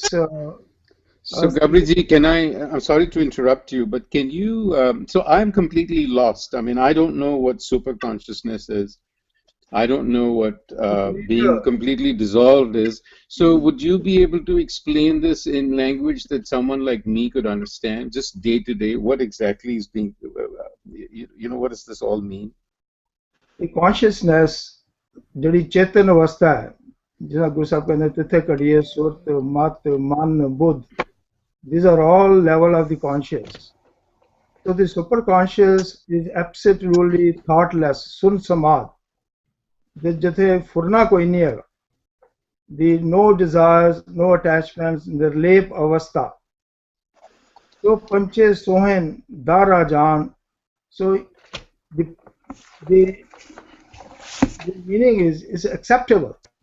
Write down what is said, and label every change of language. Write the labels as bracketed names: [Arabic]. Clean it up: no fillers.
[English] So Gabri Ji, I'm sorry to interrupt you, but can you, so I'm completely lost. I mean, I don't know what super consciousness is. I don't know what being completely dissolved is. So would you be able to explain this in language that someone like me could understand, just day to day? What exactly is being, what does this all mean? The consciousness, [Punjabi] ਜਿਹੜੀ ਚੇਤਨ ਅਵਸਥਾ ਹੈ, ਜਿਹਦਾ ਗੁਰੂ ਸਾਹਿਬ ਕਹਿੰਦੇ ਤਿੱਥੇ ਘੜੀਏ ਸੁਰਤ ਮਤ ਮਨ ਬੁੱਧ, [English] these are all level of the conscious. So the superconscious is absolutely thoughtless, sun samad. [Punjabi] ਜਿੱਥੇ ਫੁਰਨਾ ਕੋਈ ਨਹੀਂ ਹੈਗਾ, [English] the no desires, no attachments, nirlep avastha. So panche sohen darajan. So the, the meaning is acceptable.